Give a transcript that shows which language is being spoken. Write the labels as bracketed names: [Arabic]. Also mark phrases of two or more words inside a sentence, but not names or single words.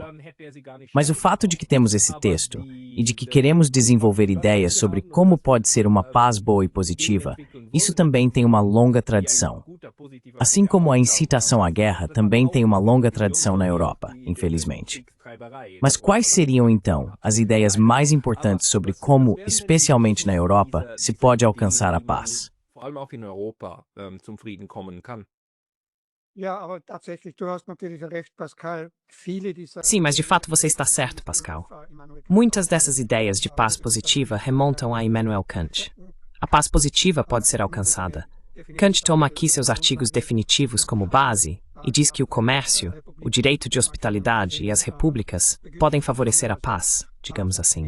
[Portuguese] Mas o fato de que temos esse texto e de que queremos desenvolver ideias sobre como pode ser uma paz boa e positiva, isso também tem uma longa tradição. Assim como a incitação à guerra também tem uma longa tradição na Europa, infelizmente. Mas quais seriam, então, as ideias mais importantes sobre como, especialmente na Europa, se pode alcançar a paz? [German] Vor allem auch in Europa zum Frieden kommen kann. Ja, aber tatsächlich, du hast natürlich recht, Pascal. Viele dieser. [Portuguese] Sim, mas de fato você está certo, Pascal. Muitas dessas ideias de paz positiva remontam a Immanuel Kant. A paz positiva pode ser alcançada. Kant toma aqui seus artigos definitivos como base e diz que o comércio, o direito de hospitalidade e as repúblicas podem favorecer a paz, digamos assim.